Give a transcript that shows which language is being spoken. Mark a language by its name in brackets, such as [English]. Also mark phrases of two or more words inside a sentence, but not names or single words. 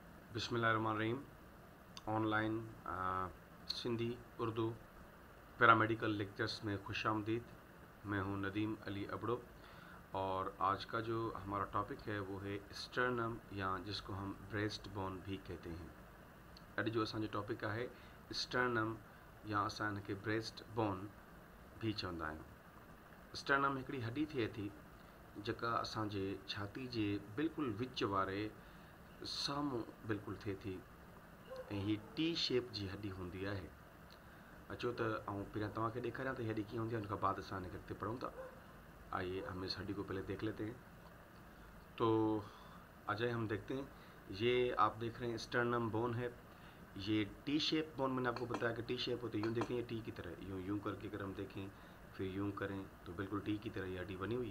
[Urdu] بسم اللہ الرحمن الرحیم۔ آن لائن سندھی اردو پیرامیڈیکل لیکچرز میں خوش آمدید. میں ہوں ندیم علی ابڑو اور آج کا جو ہمارا ٹاپک ہے وہ ہے سٹرنم یا جس کو ہم [English] breast bone [Urdu] بھی کہتے ہیں. [Sindhi] अॼु जो असांजो टॉपिक है स्टर्नम या असां हिनखे [English] breast bone [Sindhi] भी चवंदा आहियूं। स्टर्नम हिकिड़ी हड्डी थिए थी जेका असांजे छाती जे बिल्कुलु विच वारे साम्हूं बिल्कुलु थिए थी ऐं हीअ [English] T shape [Sindhi] जी हड्डी हूंदी आहे। अचो त आउं पहिरियां तव्हांखे ॾेखारियां त हड्डी कीअं हूंदी आहे, उनखां बाद असां हिनखे अॻिते पढ़ूं था। [Urdu] آئیے ہم اس ہڈی کو پہلے دیکھ لیتے ہیں۔ تو اجے ہم دیکھتے ہیں، یہ آپ دیکھ رہے ہیں [English] sternum bone [Urdu] ہے. یہ [English] T shape bone [Urdu] میں نے آپ کو بتایا کہ [English] T shape [Urdu] ہوتی ہے. یوں دیکھیں یہ ٹی کی طرح، یوں کر کے اگر ہم دیکھیں پھر یوں کریں تو بالکل ٹی کی طرح یہ ہڈی بنی ہوئی ہے.